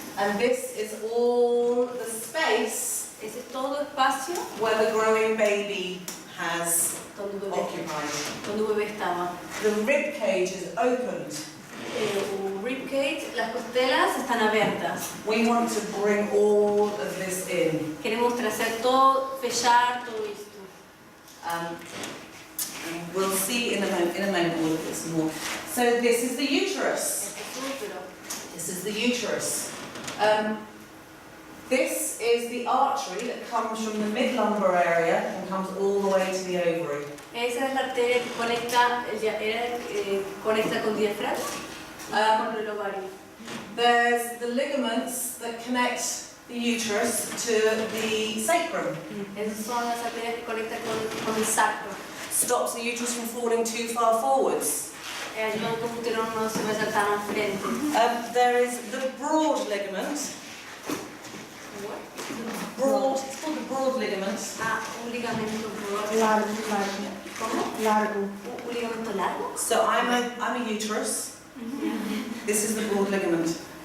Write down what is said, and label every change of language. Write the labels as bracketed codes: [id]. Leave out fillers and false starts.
[en] and this is all the space [es] Ese es todo espacio [en] where the growing baby has [es] donde un bebé estaba. [en] The rib cage is opened. [es] El rib cage, las costelas están abiertas. [en] We want to bring all of this in. [es] Queremos traer todo, fechar todo esto. [en] And we'll see in a moment all of this more. So this is the uterus. [es] Este es útero. [en] This is the uterus. This is the artery that comes from the mid-lumbar area and comes all the way to the ovary. [es] Esa es la arteria que conecta con diafragma, con el ovario. [en] There's the ligaments that connect the uterus to the sacrum. [es] Esas son las arterias que conectan con el sacro. [en] Stops the uterus from falling too far forwards. [es] Ayudan que el útero no se vaya tan al frente. [en] There is the broad ligament. Broad, it's called the broad ligament. [es] Un ligamento Largo. ¿Cómo? Largo. Un ligamento largo. [en] So I'm a uterus. This is the broad ligament.